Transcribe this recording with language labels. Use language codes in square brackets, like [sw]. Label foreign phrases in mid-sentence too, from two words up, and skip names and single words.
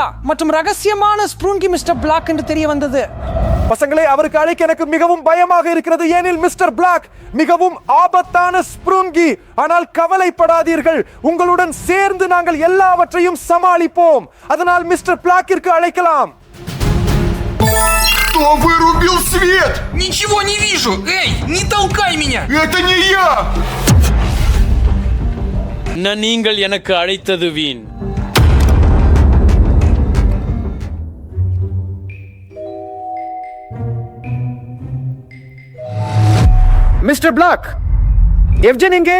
[ta] மற்றும் ரகசியமான ஸ்ப்ரூங்கி மிஸ்டர் பிளாக் என்று தெரிய வந்தது. பசங்களே, அவருக்கு அழைக்க எனக்கு மிகவும் பயமாக இருக்கிறது. ஏனில் மிஸ்டர் பிளாக் மிகவும் ஆபத்தான ஸ்ப்ரூங்கி. ஆனால் கவலைப்படாதீர்கள், உங்களுடன் சேர்ந்து நாங்கள் எல்லாவற்றையும் சமாளிப்போம். அதனால் மிஸ்டர் பிளாக்கிற்கு அழைக்கலாம். [ru] Кто вырубил свет? Ничего не вижу! Эй, не толкай меня! Это не я! [ta] நீங்கள் எனக்கு அழைத்தது வீண். மிஸ்டர் பிளாக், எவ்ஜன் எங்கே?